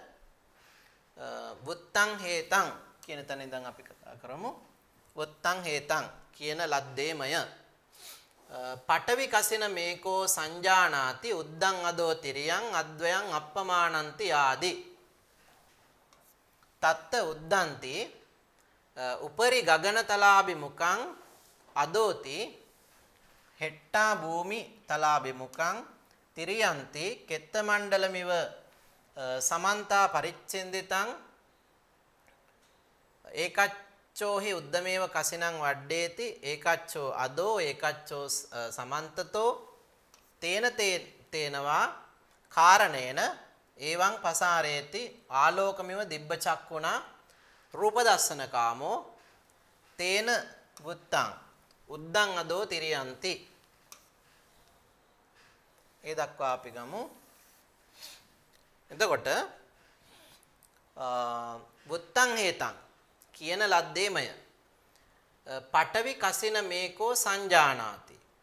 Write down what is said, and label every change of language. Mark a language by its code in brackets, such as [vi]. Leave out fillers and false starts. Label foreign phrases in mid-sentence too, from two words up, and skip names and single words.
[pi] වුත්තං හේතං [si] කියන තැන ඉඳන් අපි කතා කරමු. [pi] වුත්තං හේතං [si] කියන ලද්දේමය [pi] පඨවි කසින මේකෝ සංජානාති උද්දං අදෝ තිරියං අද්වයං අප්පමානන්ති ආදි තත්ත උද්දන්ති උපරි ගගනතලාභිමුඛං අදෝති හෙට්ටා භූමි තලාභිමුඛං තිරියන්ති කෙත්ත මණ්ඩලමිව සමන්තා පරිච්ඡෙන්දිතං ඒකච්චෝහි උද්දමේව කසිනං වඩ්ඩේති ඒකච්චෝ අදෝ ඒකච්චෝ සමන්තතෝ තේන තේනවා කාරණේන එවං පසාරේති ආලෝකමිව දිබ්බ චක්කුණා රූප දස්සන කාමෝ තේන වුත්තං උද්දං අදෝ තිරියන්ති. [si] ඒ දක්වා අපි ගමු. [pi] එතකොට වුත්තං හේතං [si] කියන ලද්දේමය [pi] පඨවි කසින මේකෝ සංජානාති.